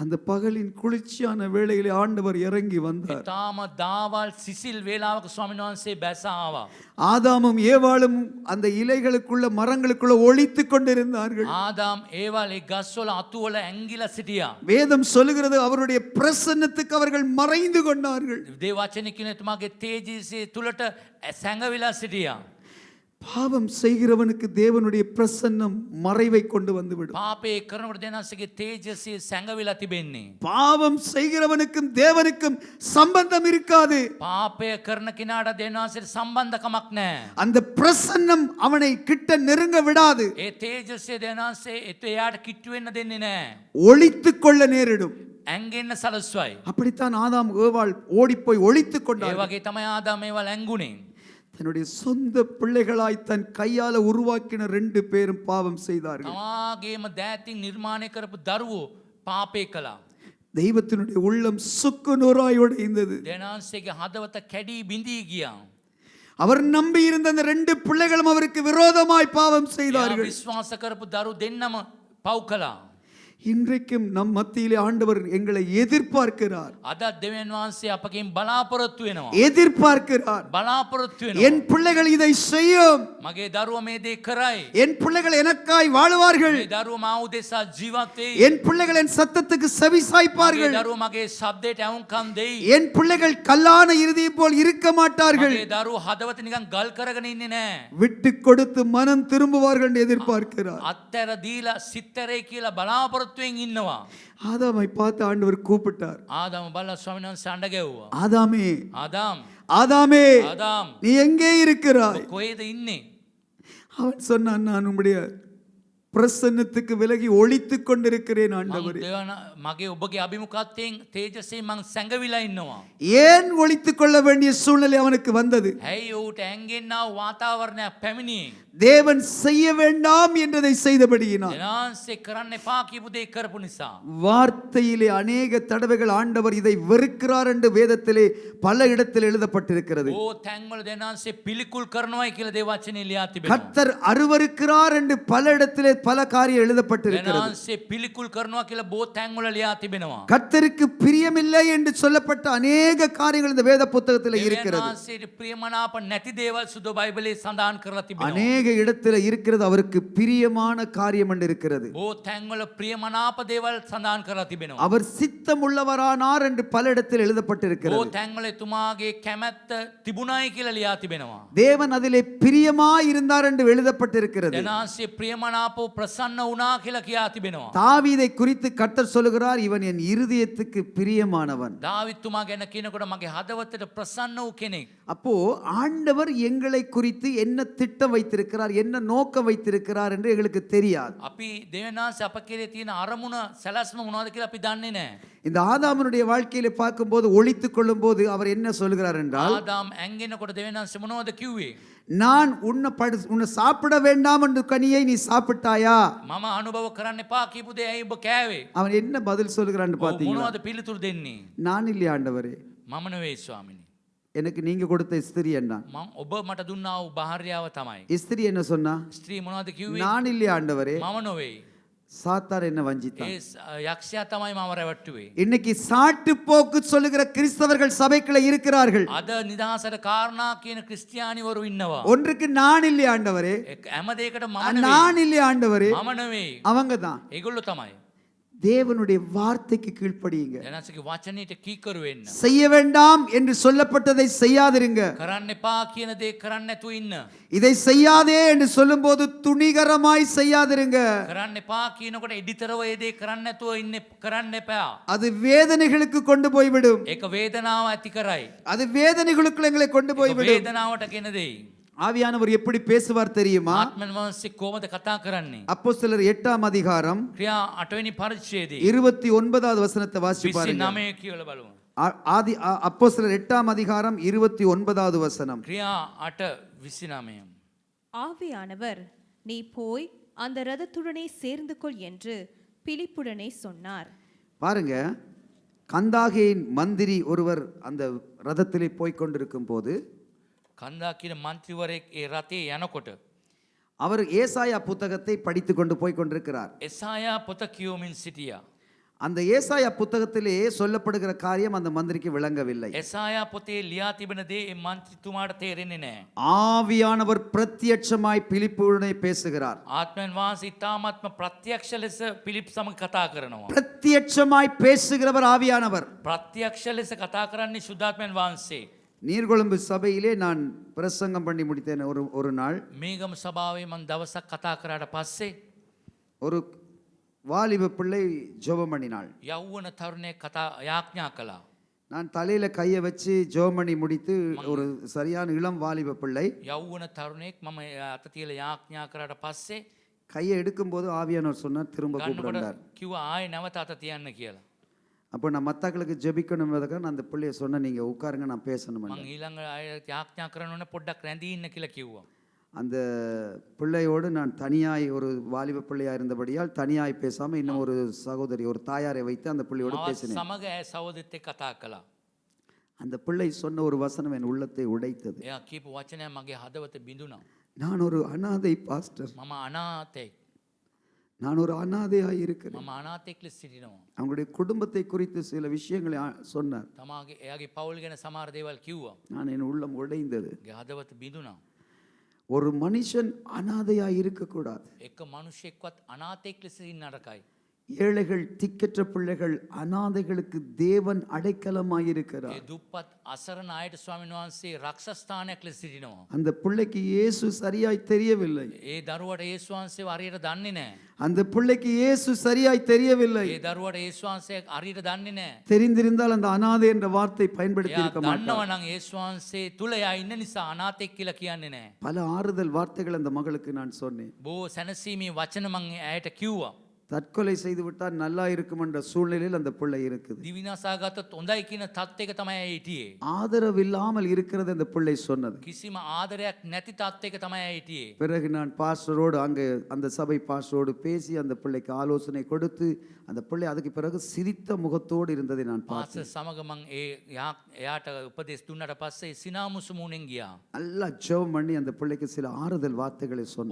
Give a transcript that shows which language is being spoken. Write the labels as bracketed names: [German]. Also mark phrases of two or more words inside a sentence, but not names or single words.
[Tamil] அந்த பகலின் குளிர்ச்சியான வேளையிலே ஆண்டவர் இறங்கி வந்தார். [Sinhala] තාම දාවල් සිසිල් වේලාවක ස්වාමීන් වහන්සේ බැස ආවා. [Tamil] ஆதாமும் ஏவாளும் அந்த இலைகளுக்குள்ள மரங்களுக்குள்ள ஒளித்து கொண்டிருந்தார்கள். [Sinhala] ආදාම් ඒවල් ඒ ගස්වල අතුවල ඇංගිලා සිටියා. [Tamil] வேதம் சொல்லுகிறது அவருடைய பிரசன்னத்துக்கு அவர்கள் மறைந்து கொண்டார்கள். [Sinhala] දේව වචනේ කියන එතුමාගේ තේජස්සේ තුලට සැඟවිලා සිටියා. [Tamil] பாவம் செய்கிறவனுக்கு தேவனுடைய பிரசன்னம் மறைவை கொண்டு வந்துவிடும். [Sinhala] පාපේ කරනකොට දෙනාසගේ තේජස්සේ සැඟවිලා තිබෙන්නේ. [Tamil] பாவம் செய்கிறவனுக்கும் தேவனுக்கும் சம்பந்தம் இருக்காது. [Sinhala] පාපය කරන කෙනාට දෙනාසට සම්බන්ධකමක් නැහැ. [Tamil] அந்த பிரசன்னம் அவனை கிட்ட நெருங்க விடாது. [Sinhala] ඒ තේජස්සේ දෙනාසේ එයාට කිට්ටු වෙන්න දෙන්නේ නැහැ. [Tamil] ஒளித்துக் கொள்ள நேரிடும். [Sinhala] ඇඟෙන්න සලස්වයි. [Tamil] அப்படித்தான் ஆதாம் ஏவாள் ஓடிப்போய் ஒளித்துக் [Sinhala] ඒ [Tamil] கொண்டார்கள். [Sinhala] වගේ තමයි ආදාම ඒවල් ඇඟුනේ. [Tamil] தன்னுடைய சொந்த பிள்ளைகளாய் தன் கையால உருவாக்கின 2 பேரும் பாவம் செய்தார்கள். [Sinhala] තමාගේම දෑතින් නිර්මාණය කරපු දරුවෝ පාපේ කළා. [Tamil] தெய்வத்தினுடைய உள்ளம் சுக்குநூறாய் உடைந்தது. [Sinhala] දෙනාන්සේගේ හදවත කැඩී බිඳී ගියා. [Tamil] அவர் நம்பி இருந்த அந்த 2 பிள்ளைகளும் அவருக்கு விரோதமாய் பாவம் [Sinhala] එයා [Tamil] செய்தார்கள். [Sinhala] විශ්වාස කරපු දරු දෙන්නම පව් කළා. [Tamil] இன்றைக்கும் நம் மத்தியிலே ஆண்டவர் எங்களை எதிர்பார்க்கிறார். [Sinhala] අදත් දෙවියන් වහන්සේ අපගෙන් බලාපොරොත්තු වෙනවා. [Tamil] எதிர்பார்க்கிறார். [Sinhala] බලාපොරොත්තු [Tamil] என் [Sinhala] වෙනවා. [Tamil] பிள்ளைகள் இதை செய்யும். [Sinhala] මගේ දරුවා මේ දේ කරයි. [Tamil] என் பிள்ளைகள் எனக்காய் வாழுவார்கள். [Sinhala] මේ දරුවා මා උදෙසා ජීවත් වෙයි. [Tamil] என் பிள்ளைகள் என் சத்தத்துக்கு செவி [Sinhala] මගේ [Tamil] சாய்ப்பார்கள். [Sinhala] දරුවා මගේ ශබ්දයට ඇහුම්කන් දෙයි. [Tamil] என் பிள்ளைகள் கல்லான இருதயம் போல் இருக்க மாட்டார்கள். [Sinhala] මගේ දරුවෝ හදවත නිකන් ගල් කරගෙන ඉන්නේ නැහැ. [Tamil] விட்டு கொடுத்து மனம் திரும்புவார்கள் என்று எதிர்பார்க்கிறார். [Sinhala] අත්තර දීලා සිත්තරේ කියලා බලාපොරොත්තුවෙන් ඉන්නවා. [Tamil] ஆதாமை பார்த்து ஆண்டவர் கூப்பிட்டார். [Sinhala] ආදාම බලලා ස්වාමීන් වහන්සේ අඬ ගැව්වා. [Tamil] ஆதாமே, [Sinhala] ආදාම් [Tamil] ஆதாமே, [Sinhala] ආදාම් [Tamil] நீ எங்கே இருக்கிறாய்? [Sinhala] කොහෙද ඉන්නේ? [Tamil] அவன் சொன்னான், நான் உம்முடைய பிரசன்னத்துக்கு விலகி ஒளித்துக் கொண்டிருக்கிறேன் [Sinhala] මං [Tamil] ஆண்டவரே. [Sinhala] මගේ ඔබගේ අභිමුඛත්වයෙන් තේජසයෙන් මං සැඟවිලා ඉන්නවා. [Tamil] ஏன் ஒளித்துக் கொள்ள வேண்டிய சூழ்நிலை அவனுக்கு வந்தது? [Sinhala] ඇයි ඌට ඇඟෙන්නා වාතාවරණයක් පැමිණියේ? [Tamil] தேவன் செய்ய வேண்டாம் என்றதை செய்தபடியினால். [Sinhala] දෙනාන්සේ කරන්න එපා කියපු දේ කරපු නිසා. [Tamil] வார்த்தையிலே அநேக தடவைகள் ஆண்டவர் இதை வெறுக்கிறார் என்று வேதத்திலே பல இடத்தில் எழுதப்பட்டிருக்கிறது. [Sinhala] ඕ තැන්වල දෙනාන්සේ පිළිකුල් කරනවායි කියලා දේ වචනේ ලියා තිබෙනවා. [Tamil] கர்த்தர் அருவருக்கிறார் என்று பல இடத்திலே பல காரியம் எழுதப்பட்டிருக்கிறது. [Sinhala] දෙනාන්සේ පිළිකුල් කරනවා කියලා බෝ තැන්වල ලියා තිබෙනවා. [Tamil] கர்த்தருக்கு பிரியமில்லை என்று சொல்லப்பட்ட அநேக காரியங்கள் இந்த வேத புத்தகத்தில் இருக்கிறது. [Sinhala] දෙවියන්වහන්සේට ප්‍රියමනාප නැති දේවල් සුදු බයිබලයේ සඳහන් කරලා තිබෙනවා. [Tamil] அநேக இடத்துல இருக்கிறது அவருக்கு பிரியமான காரியம் என்று இருக்கிறது. [Sinhala] බෝ තැන්වල ප්‍රියමනාප දේවල් සඳහන් කරලා තිබෙනවා. [Tamil] அவர் சித்தம் உள்ளவரானார் என்று பல இடத்தில் [Sinhala] බෝ [Tamil] எழுதப்பட்டிருக்கிறது. [Sinhala] තැන්වල එතුමාගේ කැමැත්ත තිබුණයි කියලා ලියා තිබෙනවා. [Tamil] தேவன் அதிலே பிரியமாய் இருந்தார் என்று எழுதப்பட்டிருக்கிறது. [Sinhala] දෙනාන්සේ ප්‍රියමනාපව ප්‍රසන්න වුණා කියලා කියා තිබෙනවා. [Tamil] தாவீதை குறித்து கர்த்தர் சொல்லுகிறார், இவன் என் இருதயத்துக்கு பிரியமானவன். [Sinhala] දාවිත්තුමා ගැන කියනකොට මගේ හදවතට ප්‍රසන්න වූ කෙනෙක්. [Tamil] அப்போ ஆண்டவர் எங்களை குறித்து என்ன திட்டம் வைத்திருக்கிறார், என்ன நோக்கம் வைத்திருக்கிறார் என்று எங்களுக்கு தெரியாது. [Sinhala] අපි දෙවියන්වහන්සේ අප කෙරේ තියෙන අරමුණ සැලැස්ම මොනවද කියලා අපි දන්නේ නැහැ. [Tamil] இந்த ஆதாமனுடைய வாழ்க்கையில பார்க்கும்போது ஒளித்துக் கொள்ளும் போது அவர் என்ன சொல்கிறார் என்றால், [Sinhala] ආදාම් ඇඟෙනකොට දෙවියන්වහන්සේ මොනවද කිව්වේ? [Tamil] நான் உன்னை சாப்பிட வேண்டாம் என்று கனியை நீ சாப்பிட்டாயா? [Sinhala] මම අනුභව කරන්න එපා කියපු දේ ඇයි ඔබ කෑවේ? [Tamil] அவன் என்ன பதில் சொல்கிறான்னு [Sinhala] ඔව්, [Tamil] பார்த்தீங்களா? [Sinhala] මොනවද පිළිතුරු දෙන්නේ? [Tamil] நான் இல்லையா ஆண்டவரே, [Sinhala] මම නෙවෙයි ස්වාමිනේ. [Tamil] எனக்கு நீங்க கொடுத்த ஸ்திரீ என்றான். [Sinhala] ඔබ මට දුන්නා වූ භාර්යාව තමයි. [Tamil] ஸ்திரீ என்ன சொன்னா? [Sinhala] ස්ත්‍රී මොනවද කිව්වේ? [Tamil] நான் இல்லையா ஆண்டவரே, [Sinhala] මම නෙවෙයි. [Tamil] சாத்தார் என்ன வஞ்சித்தான். [Sinhala] ඒ යක්ෂයා තමයි මම රැවට්ටුවේ. [Tamil] இன்னைக்கு சாட்டு போக்கு சொல்லுகிற கிறிஸ்தவர்கள் சபைக்குள்ள இருக்கிறார்கள். [Sinhala] අද නිදහසට කාරණා කියන ක්‍රිස්තියානිවරු ඉන්නවා. [Tamil] ஒன்றுக்கு நான் இல்லையா ஆண்டவரே, [Sinhala] හැම දෙයකට මම නෙවෙයි. [Tamil] நான் இல்லையா ஆண்டவரே, [Sinhala] මම නෙවෙයි. [Tamil] அவங்க தான். [Sinhala] ඒගොල්ලෝ තමයි. [Tamil] தேவனுடைய வார்த்தைக்கு கீழ்ப்படியுங்க. [Sinhala] දෙනාසගේ වචනයට කීකරු වෙන්න. [Tamil] செய்ய வேண்டாம் என்று சொல்லப்பட்டதை செய்யாதிருங்க. [Sinhala] කරන්න එපා කියන දේ කරන්න නැතුව ඉන්න. [Tamil] இதை செய்யாதே என்று சொல்லும்போது துணிகரமாய் செய்யாதிருங்க. [Sinhala] කරන්න එපා කියනකොට එඩිතරව ඒ දේ කරන්න නැතුව ඉන්න කරන්න එපා. [Tamil] அது வேதனைகளுக்கு கொண்டு போய்விடும். [Sinhala] ඒක වේදනාව ඇති කරයි. [Tamil] அது வேதனைகளுக்குள்ள எங்களை கொண்டு [Sinhala] ඒක [Tamil] போய்விடும். [Sinhala] වේදනාවට ගෙන දෙයි. [Tamil] ஆவியானவர் எப்படி பேசுவார் தெரியுமா? [Sinhala] ආත්මන් වහන්සේ කොහොමද කතා කරන්නේ? [Tamil] அப்போஸ்தலர் 8ஆம் அதிகாரம் [Sinhala] ක්‍රියා 8 වෙනි පරිච්ඡේදයේ [Tamil] 29வது வசனத்தை வாசிச்சு பாருங்க. [Sinhala] 29 කියලා බලමු. [Tamil] ஆதி அப்போஸ்தலர் 8ஆம் அதிகாரம் 29வது வசனம். [Sinhala] ක්‍රියා 8:29. [Tamil] ஆவியானவர் நீ போய் அந்த ரதத்துடனே சேர்ந்து கொள் என்று பிலிப்புடனே சொன்னார். பாருங்க, கந்தாகேயின் மந்திரி ஒருவர் அந்த ரதத்திலே போய் கொண்டிருக்கும் போது [Sinhala] කන්දා කියන මන්ත්‍රීවරයෙක් ඒ රථේ යනකොට [Tamil] அவர் ஏசாயா புத்தகத்தை படித்து கொண்டு போய் கொண்டிருக்கிறார். [Sinhala] එසායා පොත කියවමින් සිටියා. [Tamil] அந்த ஏசாயா புத்தகத்திலே சொல்லப்படுகிற காரியம் அந்த மந்திரிக்கு விளங்கவில்லை. [Sinhala] එසායා පොතේ ලියා තිබෙන දේ ඒ මන්ත්‍රීතුමාට තේරෙන්නේ නැහැ. [Tamil] ஆவியானவர் பிரத்யட்சமாய் பிலிப்புடனே பேசுகிறார். [Sinhala] ආත්මයන් වහන්සේ ඉතාමත්ම ප්‍රත්‍යක්ෂ ලෙස පිලිප් සමග කතා කරනවා. [Tamil] பிரத்யட்சமாய் பேசுகிறவர் ஆவியானவர். [Sinhala] ප්‍රත්‍යක්ෂ ලෙස කතා කරන්නේ සුද්ධාත්මයන් වහන්සේ. [Tamil] நீர்கொழும்பு சபையிலே நான் பிரசங்கம் பண்ணி முடித்தேன் ஒரு நாள். [Sinhala] මේගම සභාවේ මම දවසක් කතා කරාට පස්සේ [Tamil] ஒரு வாலிப பிள்ளை ஜெபம் பண்ணினாள். [Sinhala] යෞවන තරුණයෙක් කතා යාඥා කළා. [Tamil] நான் தலையில கையை வச்சு ஜெபம் பண்ணி முடித்து ஒரு சரியான இளம் வாலிப பிள்ளை [Sinhala] යෞවන තරුණයෙක් මම අත තියලා යාඥා කරාට පස්සේ [Tamil] கையை எடுக்கும்போது ஆவியானவர் சொன்னார் திரும்ப [Sinhala] ගන්නකොට [Tamil] கூப்பிடுறார். [Sinhala] කිව්වා ආයෙ නැවත අත තියන්න කියලා. [Tamil] அப்போ நான் மத்தாக்களுக்கு ஜெபிக்கணும்ன்றதுக்காக நான் அந்த பிள்ளைய சொன்னேன், நீங்க உட்காருங்க நான் பேசணும். [Sinhala] මම ඊළඟ අය යාඥා කරන්න ඕනේ පොඩ්ඩක් රැඳී ඉන්න කියලා කිව්වා. [Tamil] அந்த பிள்ளையோடு நான் தனியாய் ஒரு வாலிப பிள்ளையா இருந்தபடியால் தனியாய் பேசாம இன்னும் ஒரு சகோதரி ஒரு தாயாரை வைத்து அந்த பிள்ளையோடு [Sinhala] මවත් [Tamil] பேசினேன். [Sinhala] සමග ඇය සහෝදරත් එක්ක කතා කළා. [Tamil] அந்த பிள்ளை சொன்ன ஒரு வசனம் என் உள்ளத்தை உடைத்தது. [Sinhala] එයා කියපු වචනය මගේ හදවත බිඳුණා. [Tamil] நான் ஒரு அனாதை பாஸ்டர், [Sinhala] මම අනාථෙක්. [Tamil] நான் ஒரு அனாதையாய் இருக்கிறேன். [Sinhala] මම අනාථෙක් ලෙස සිටිනවා. [Tamil] அவங்களுடைய குடும்பத்தை குறித்து சில விஷயங்களை சொன்னார். [Sinhala] තමාගේ එයාගේ පවුල් ගැන සමහර දේවල් කිව්වා. [Tamil] நான் என் உள்ளம் உடைந்தது. [Sinhala] ගේ හදවත බිඳුණා. [Tamil] ஒரு மனுஷன் அனாதையாய் இருக்கக்கூடாது. [Sinhala] එක මිනිහෙක්වත් අනාථෙක් ලෙස ඉන්න නරකයි. [Tamil] ஏழைகள் திக்கற்ற பிள்ளைகள் அனாதைகளுக்கு தேவன் அடைக்கலமாய் இருக்கிறார். [Sinhala] ඒ දුප්පත් අසරණ අයට ස්වාමීන් වහන්සේ රක්ෂස්ථානයක් ලෙස සිටිනවා. [Tamil] அந்த பிள்ளைக்கு இயேசு சரியாய் தெரியவில்லை. [Sinhala] ඒ දරුවට යේසුස් වහන්සේව හරියට දන්නේ නැහැ. [Tamil] அந்த பிள்ளைக்கு இயேசு சரியாய் தெரியவில்லை. [Sinhala] ඒ දරුවට යේසුස් වහන්සේ හරියට දන්නේ නැහැ. [Tamil] தெரிந்திருந்தால் அந்த அனாதை என்ற வார்த்தை பயன்படுத்தி [Sinhala] එයා [Tamil] இருக்க மாட்டார். [Sinhala] දන්නවා නම් යේසුස් වහන්සේ තුල එයා ඉන්න නිසා අනාථෙක් කියලා කියන්නේ නැහැ. [Tamil] பல ஆறுதல் வார்த்தைகள் அந்த மகளுக்கு நான் சொன்னேன். [Sinhala] බොහෝ සැනසීමේ වචන මම ඇයට කිව්වා. [Tamil] தற்கொலை செய்து விட்டால் நல்லா இருக்கும் என்ற சூழ்நிலையில் அந்த பிள்ளை இருக்குது. [Sinhala] දිවිනසා ගත්තොත් හොඳයි කියන තත්ත්වයක තමයි ඇය හිටියේ. [Tamil] ஆதரவு இல்லாமல் இருக்கிறது அந்த பிள்ளை சொன்னது. [Sinhala] කිසිම ආදරයක් නැති තත්ත්වයක තමයි ඇය හිටියේ. [Tamil] பிறகு நான் பாஸ்டரோடு அங்கே அந்த சபை பாஸ்டரோடு பேசி அந்த பிள்ளைக்கு ஆலோசனை கொடுத்து அந்த பிள்ளை அதுக்கு பிறகு சிரித்த முகத்தோடு இருந்ததை நான் பார்த்தேன். [Sinhala] පාස්ටර් සමග මම එයාට උපදෙස් දුන්නාට පස්සේ සිනාමුසු මුණෙන් ගියා. [Tamil] நல்லா ஜெபம் பண்ணி அந்த பிள்ளைக்கு சில ஆறுதல் வார்த்தைகளை சொன்னேன்.